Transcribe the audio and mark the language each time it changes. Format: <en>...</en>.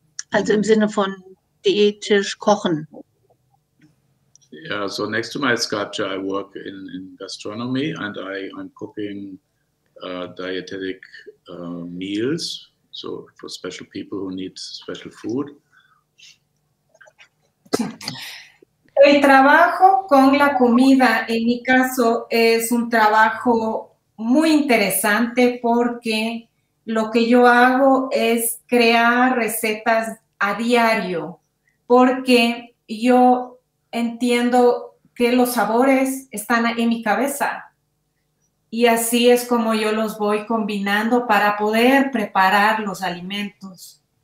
<de>Also im Sinne von diätisch kochen.</de> <en>Yeah, so next to my sculpture, I work in gastronomy and I'm cooking dietetic meals, so for special people who need special food.</en> <es>El trabajo con la comida, en mi caso, es un trabajo muy interesante porque lo que yo hago es crear recetas a diario, porque yo entiendo que los sabores están en mi cabeza y así es como yo los voy combinando para poder preparar los alimentos.</es>